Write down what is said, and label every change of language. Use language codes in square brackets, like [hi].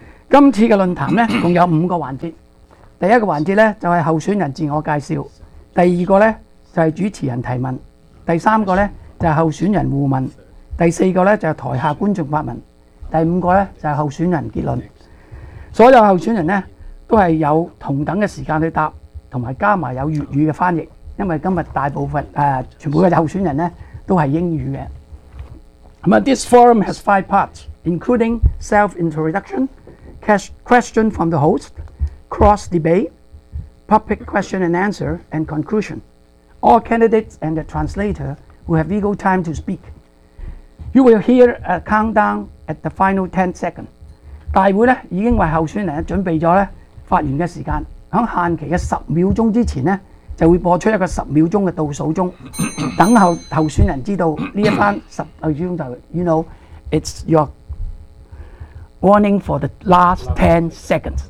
[yue] 今次的論壇呢共有五個環節。第一個環節呢就是候選人自我介紹，第二個呢就是主持人提問，第三個呢就是候選人互問，第四個呢就是台下觀眾發問，第五個呢就是候選人結論。所有候選人呢都是有同等的時間去答，同埋加埋有粵語的翻譯，因為今日大部分全部嘅候選人咧都係英語嘅。咁啊 [en] ，this forum has 5 parts, including self-introduction, question from the host, cross debate, public question and answer, and conclusion. All candidates and the translator will have legal time to speak. You will hear a countdown at the final 10 seconds. [yue] 大會咧已經為候選人準備咗咧。發言的時間在限期的10秒鐘之前呢就會播出一個10秒鐘的倒數鐘，等候候選人知道這一番10秒鐘就 [en] You know, it's your warning for the last 10 seconds.